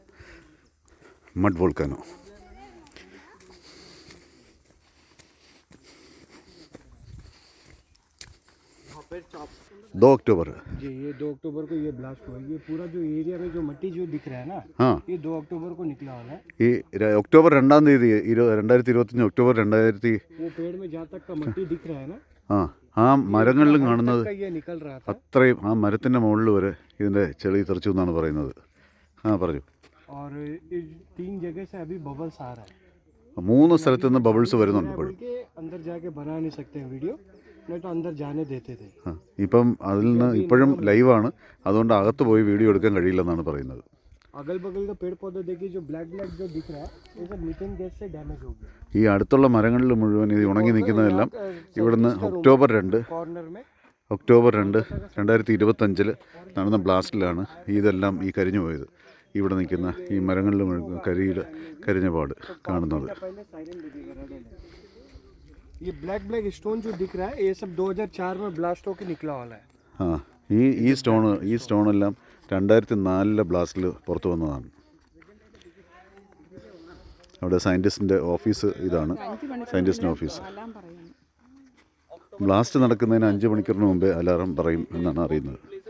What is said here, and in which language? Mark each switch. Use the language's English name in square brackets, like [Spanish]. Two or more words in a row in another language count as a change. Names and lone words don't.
[English] mud volcano. 2 अक्टूबर [Hindi] जी, ये 2 अक्टूबर को ये ब्लास्ट हुआ। ये पूरा जो एरिया में जो मट्टी जो दिख रहा है ना, हाँ, ये 2 अक्टूबर को निकला वाला है। [Malayalam] ഈ ഒക്ടോബർ 2 2025 ഒക്ടോബർ 2000 [Hindi] वो पेड़ में जहाँ तक का मट्टी दिख रहा है ना, [Malayalam] ആ മരങ്ങളിലും കാണുന്നത് [Hindi] तक का ये निकल रहा था। [Malayalam] അത്രയും ആ മരത്തിൻ്റെ മുകളിൽ വരെ ഇതിൻ്റെ ചെളി തെറിച്ചു എന്നാണ് പറയുന്നത്. പറഞ്ഞു. [Hindi] और इस 3 जगह से अभी बबल्स आ रहा है। [Malayalam] 3 സ്ഥലത്ത് നിന്ന് ബബിൾസ് വരുന്നുണ്ട് ഇപ്പോഴും. [Hindi] के अंदर जाके बना नहीं सकते हैं वीडियो, नहीं तो अंदर जाने देते थे। [Malayalam] ഇപ്പം അതിൽ നിന്ന് ഇപ്പോഴും ലൈവാണ്. അതുകൊണ്ട് അകത്ത് പോയി വീഡിയോ എടുക്കാൻ കഴിയില്ലെന്നാണ് പറയുന്നത്. [Hindi] अगल बगल का पेड़ पौधे देखिए, जो [English] black black [Hindi] जो दिख रहा है, ये सब [English] methane gas [Hindi] से डैमेज हो गया। [Malayalam] ഈ അടുത്തുള്ള മരങ്ങളിൽ മുഴുവൻ ഇത് ഉണങ്ങി നിൽക്കുന്നതെല്ലാം ഇവിടുന്ന് ഒക്ടോബർ 2 [Hindi] कॉर्नर में [Malayalam] 2025 നടന്ന ബ്ലാസ്റ്റിലാണ് ഇതെല്ലാം ഈ കരിഞ്ഞു പോയത്. ഇവിടെ നിൽക്കുന്ന ഈ മരങ്ങളിൽ മുഴുവൻ കരിഞ്ഞ പാട് കാണുന്നത്. [Hindi] ये [English] black black stone [Hindi] जो दिख रहा है, ये सब 2004 में ब्लास्ट होकर निकला वाला है। [Malayalam] ഈ സ്റ്റോണെല്ലാം 2004 ബ്ലാസ്റ്റിൽ പുറത്തു വന്നതാണ്. അവിടെ സയൻറ്റിസ്റ്റിൻ്റെ ഓഫീസ് ഇതാണ്. സയൻറ്റിസ്റ്റിൻ്റെ ഓഫീസ്. ബ്ലാസ്റ്റ് നടക്കുന്നതിന് 5 മണിക്കൂറിന് മുമ്പേ അലാറം പറയും എന്നാണ് അറിയുന്നത്.